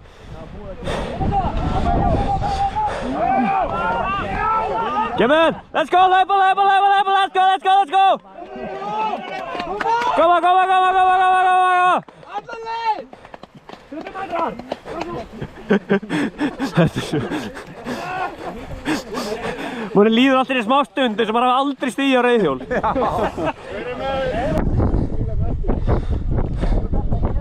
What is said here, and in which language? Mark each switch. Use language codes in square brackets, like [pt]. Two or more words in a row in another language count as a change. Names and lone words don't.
[is] Kemur! [en] Let's go! Hlaupa! Let's go! [is] Koma! Þetta er svo... Mér líður alltaf í smá stund eins og maður hafi aldrei stigið á reiðhjól.